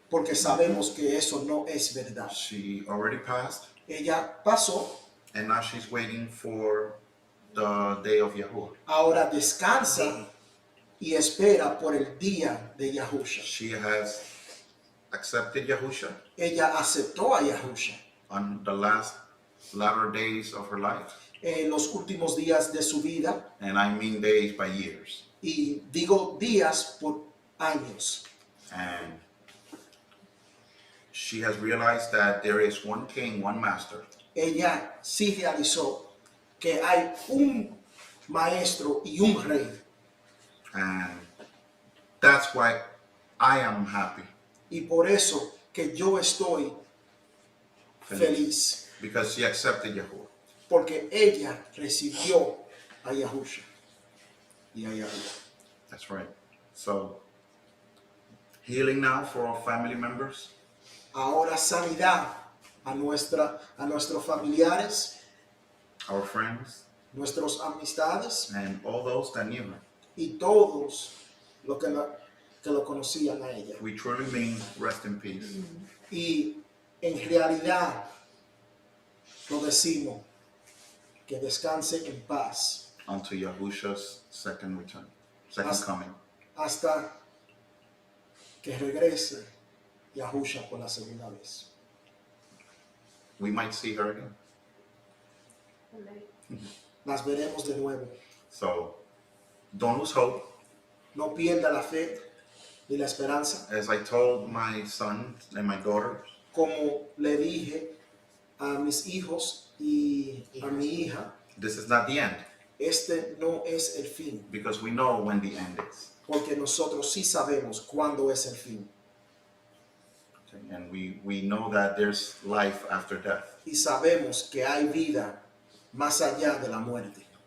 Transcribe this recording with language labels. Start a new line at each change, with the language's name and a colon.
Spanish: porque sabemos que eso no es verdad.
English: She already passed,
Spanish: Ella pasó,
English: and now she's waiting for the day of Yahuwah.
Spanish: ahora descansa y espera por el día de Yahusha.
English: She has accepted Yahusha
Spanish: Ella aceptó a Yahusha
English: on the latter days of her life,
Spanish: en los últimos días de su vida,
English: and I mean days by years.
Spanish: y digo días por años.
English: And she has realized that there is one king, one master,
Spanish: Ella sí realizó que hay un maestro y un rey,
English: and that's why I am happy,
Spanish: y por eso que yo estoy feliz,
English: because she accepted Yahuwah.
Spanish: porque ella recibió a Yahusha y a Yahuwah.
English: That's right. So, healing now for our family members,
Spanish: Ahora sanidad a nuestros familiares,
English: our friends,
Spanish: nuestras amistades
English: and all those that knew her.
Spanish: y todos los que lo conocían a ella.
English: We truly mean rest in peace.
Spanish: Y en realidad lo decimos, que descanse en paz
English: Unto Yahusha's second return, second As- coming.
Spanish: hasta que regrese Yahusha por la segunda vez.
English: we might see her again.
Spanish: Las veremos de nuevo.
English: So don't lose hope.
Spanish: No pierda la fe ni la esperanza.
English: As I told my son and my daughters,
Spanish: Como le dije a mis hijos y a mi hija,
English: this is not the end,
Spanish: este no es el fin,
English: because we know when the end is.
Spanish: porque nosotros sí sabemos cuándo es el fin.
English: Okay? And we know that there's life after death.
Spanish: Y sabemos que hay vida más allá de la muerte.